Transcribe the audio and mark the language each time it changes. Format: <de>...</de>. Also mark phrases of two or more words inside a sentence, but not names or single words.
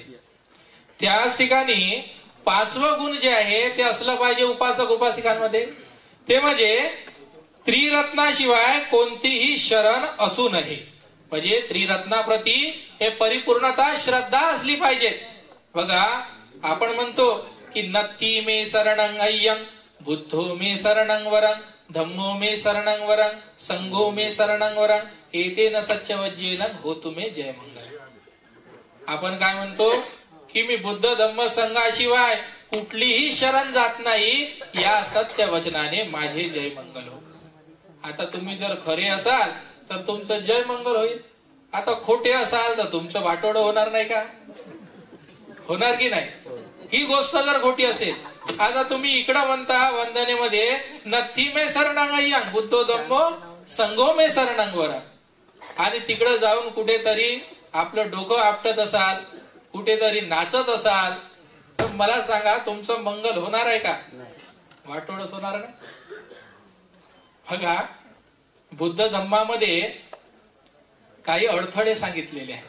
<mr>त्याच ठिकाणी 5वं गुण जे आहे ते असलं पाहिजे उपासक उपासिकांमध्ये, ते म्हणजे त्रिरत्नाशिवाय कोणतीही शरण असू नये. म्हणजे त्रिरत्नाप्रती हे परिपूर्णता श्रद्धा असली पाहिजे. बघा आपण म्हणतो की</mr> <pi>नत्ती मे शरणं अय्यं, बुद्धो मे शरणं वरं, धम्मो मे शरणं वरं, संघो मे शरणं वरं, एतेन सत्यवज्येन होतु मे जय मंगल.</pi> <mr>आपण काय म्हणतो की मी बुद्ध धम्म संघाशिवाय कुठलीही शरण जात नाही, या सत्य वचनाने माझे जय मंगल हो. आता तुम्ही जर खरे असाल तर तुमचं जय मंगल होईल. आता खोटे असाल तर तुमचं वाटोळं होणार नाही का? होणार की नाही? ही गोष्ट जर खोटी असेल, आता तुम्ही इकडं म्हणता वंदनेमध्ये</mr> <pi>नथी मे शरणं अय्यं, बुद्धो धम्मो संघो मे शरणं वरं,</pi> <mr>आणि तिकडं जाऊन कुठेतरी आपलं डोकं आपटत असाल, कुठेतरी नाचत असाल, तर मला सांगा तुमचं मंगल होणार आहे का? वाटोळच होणार नाही. बघा बुद्ध धम्मामध्ये काही अडथळे सांगितलेले आहेत.</mr>